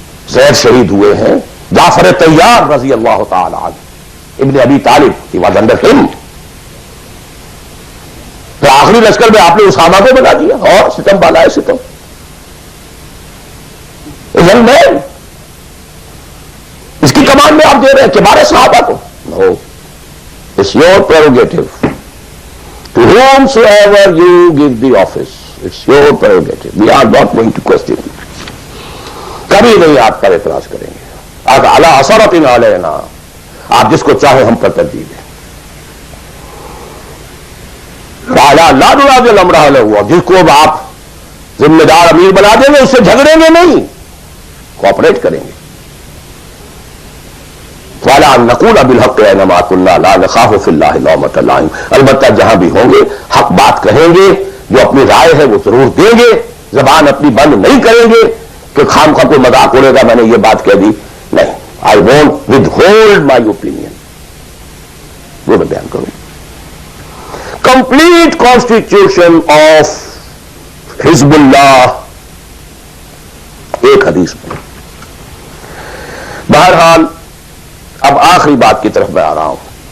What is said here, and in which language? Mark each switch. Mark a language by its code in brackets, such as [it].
[ur] زید شہید ہوئے ہیں. جعفر طیار رضی اللہ تعالی عنہ ابن ابی طالب [en] He was under him. [ur] تو آخری لشکر میں آپ نے اسامہ کو بنا دیا اور ستم بالا ہے ستم. ینگ مین، اس کی کمان میں آپ دے رہے ہیں کبار صحابہ کو. [en] No, it's your prerogative. To whom so ever you give the office, it's your prerogative. We are not going to question it. [ur] کبھی نہیں آپ پر اعتراض کریں گے. [ar] علی اثرت علینا، [ur] آپ جس کو چاہے ہم پر ترجیح دیں. [ar] لا نراجع الامر له، [ur] جس کو آپ ذمہ دار امیر بنا دیں گے اس سے جھگڑیں گے نہیں، کوآپریٹ کریں گے. [ar] وَلَا نَقُولَ بِالْحَقِّ أَيْنَمَا كُنَّا لَا نَخَافُ فِي اللَّهِ لَوْمَةَ لَائِمٍ. [ur] البتہ جہاں بھی ہوں گے حق بات کہیں گے، جو اپنی رائے ہے وہ ضرور دیں گے. زبان اپنی بند نہیں کریں گے کہ خام خواہ کوئی مذاق اڑے گا میں نے یہ بات کہہ دی. نہیں، [en] I won't withhold my opinion. [ur] وہ میں بیان کروں. [en] Complete constitution of [ur] حزب اللہ ایک حدیث میں. بہرحال اب آخری بات کی طرف میں آ رہا ہوں.